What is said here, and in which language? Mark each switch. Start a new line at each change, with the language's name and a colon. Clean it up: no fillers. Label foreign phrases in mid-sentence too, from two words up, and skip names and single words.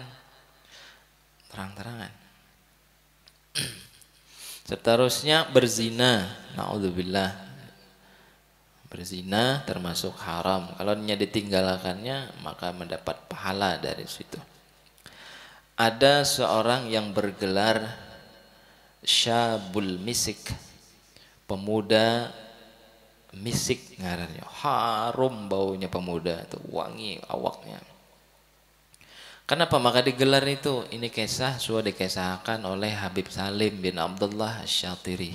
Indonesian: Terang-terangan. Seterusnya berzina. Naudzubillah. Berzina termasuk haram. Kalau ditinggalkannya maka mendapat pahala dari situ. Ada seorang yang bergelar Syabul Misik, pemuda misik ngarannya, harum baunya pemuda itu, wangi awaknya. Kenapa? Maka digelar itu. Ini kisah sudah dikisahkan oleh Habib Salim bin Abdullah Asy-Syatiri.